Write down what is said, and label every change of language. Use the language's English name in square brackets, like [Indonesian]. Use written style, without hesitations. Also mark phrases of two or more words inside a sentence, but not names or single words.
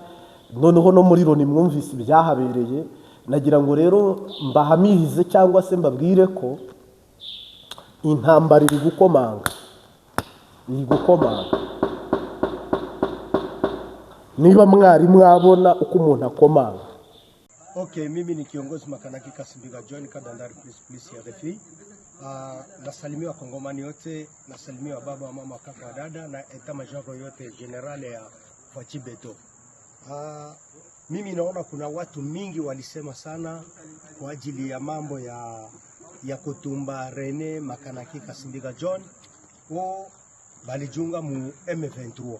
[Kinyarwanda] Noneho no muri Loni mwumvise ibyahabereye. Nagira ngo rero mbahamirize cyangwa se mbabwire ko intambara iri gukomanga. Niba mwari mwabona uko umuntu akomanga. [Swahili] Okay, mimi ni kiongozi Makanaki Kasimbiga John Kadandari Police ya RFI. Nasalimia Kongomani yote, nasalimia baba, mama, kaka, dada na eta majoro yote generale ya Fachibeto. Mimi naona kuna watu mingi walisema sana kwa ajili ya mambo ya kutumba Rene Makanaki Kasimbiga John wao balijiunga mu M23.